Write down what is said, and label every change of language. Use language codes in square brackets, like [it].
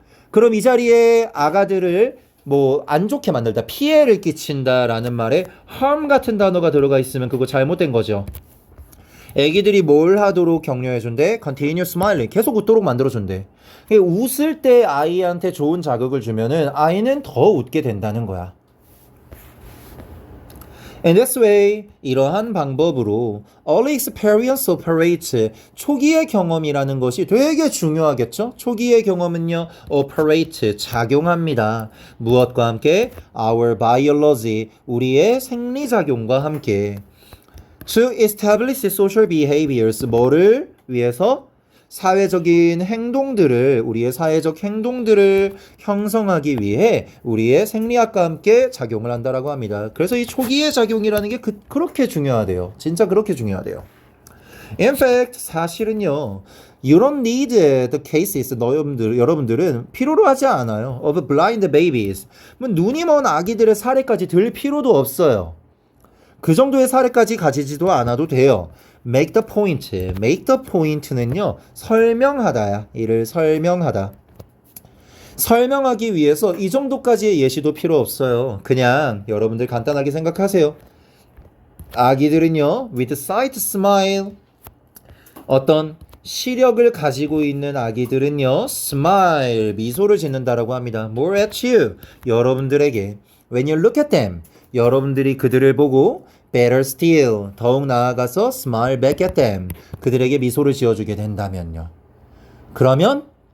[ko] 그럼 이 자리에 아가들을 뭐 안 좋게 만들다, 피해를 끼친다 라는 말에 harm 같은 단어가 들어가 있으면 그거 잘못된 거죠. 애기들이 뭘 하도록 격려해준대? [en] continue smiling. [ko] 계속 웃도록 만들어준대. 웃을 때 아이한테 좋은 자극을 주면은 아이는 더 웃게 된다는 거야. [en] In this way, [ko] 이러한 방법으로 [en] early experience operates. [ko] 초기의 경험이라는 것이 되게 중요하겠죠? 초기의 경험은요, operate, 작용합니다. 무엇과 함께? [en] Our biology, [ko] 우리의 생리작용과 함께. [en] To establish social behaviors, [ko] 뭐를 위해서? 사회적인 행동들을, 우리의 사회적 행동들을 형성하기 위해 우리의 생리학과 함께 작용을 한다라고 합니다. 그래서 이 초기의 작용이라는 게 그렇게 중요하대요. 진짜 그렇게 중요하대요. [en] In fact, [ko] 사실은요, [en] you don't need the cases, [ko] 여러분들은 필요로 하지 않아요. [en] Of blind babies. [ko] 눈이 먼 아기들의 사례까지 들 필요도 없어요. 그 정도의 사례까지 가지지도 않아도 돼요. [en] Make the point. Make the point [ko] 는요, 설명하다야. 이를 설명하다. 설명하기 위해서 이 정도까지의 예시도 필요 없어요. 그냥 여러분들 간단하게 생각하세요. 아기들은요, [en] with sight smile. [ko] 어떤 시력을 가지고 있는 아기들은요, smile, 미소를 짓는다라고 합니다. [en] More at you. [ko] 여러분들에게. [en] When you look at them. [ko] 여러분들이 그들을 보고 [en] better still, [ko] 더욱 나아가서 [en] smile back at them, [ko] 그들에게 미소를 지어주게 된다면요. 그러면